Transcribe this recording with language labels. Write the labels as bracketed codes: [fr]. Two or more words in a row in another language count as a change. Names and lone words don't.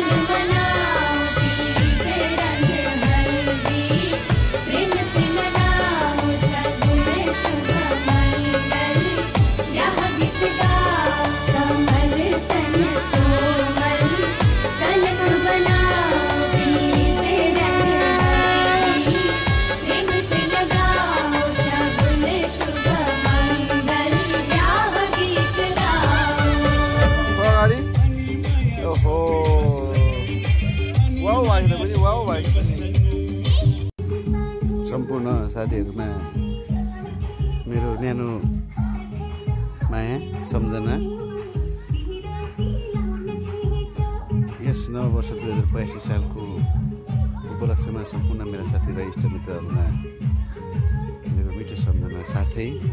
[hi] मनाओ पीले रंग हल्दी प्रेम से मनाओ शगुन शुभ मंगल ब्याह गीत गाओ कमल तन कोमल कनक बनाओ पीले रंग हल्दी प्रेम से लगाओ शगुन शुभ मंगल ब्याह गीत गाओ। [ne] अगाडि ओहो वाउ भएको पनि वाउ भएको पनि सम्पूर्ण साथीहरूमा मेरो न्यानो माया सम्झना यस नव वर्ष 2082 सालको उपलक्ष्यमा सम्पूर्ण मेरा साथीभाइ इष्टमित्रहरूमा मेरो मिठो सम्झना साथै